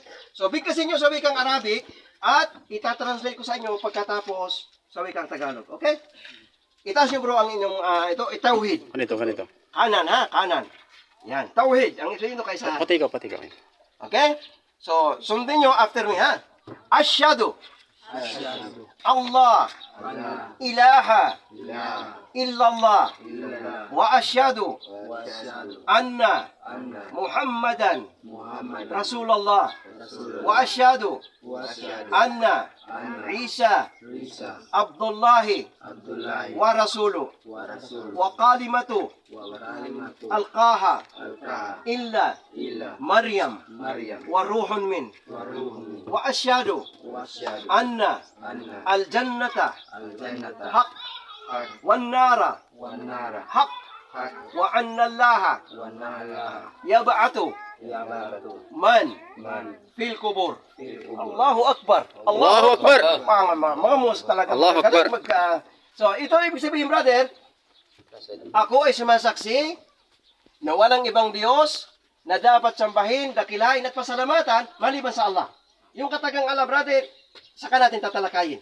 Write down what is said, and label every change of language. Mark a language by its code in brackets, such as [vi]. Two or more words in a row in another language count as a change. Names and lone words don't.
[tl] So bigkasin nyo sa wikang Arabic at itatranslate ko sa inyo pagkatapos sa wikang Tagalog. Okay? Itaas nyo bro ang inyong ito, tauhid. Ganito. Kanan ha, kanan. Yan, tauhid. Ang isa yun kaysa. Pati ikaw. Okay? So, sundin nyo [en] after me [tl] ha. [ar] أشهد الله إله إلا الله و أشهد أن محمدا رسول الله و أشهد أن عيسى عبد الله و رسوله و كلمته ألقاها إلى مريم و روح من و أشهد أن الجنة حق والنار حق و أن الله يبعث من في القبور. الله أكبر. الله أكبر. [tl] Mga mus talaga. [ar] الله أكبر. [tl] So ito ibig sabihin brother, ako ay sumasaksi na walang ibang Diyos na dapat sambahin, dakilain at pasalamatan maliban sa Allah. Yung katagang Allah brother, saka natin tatalakayin.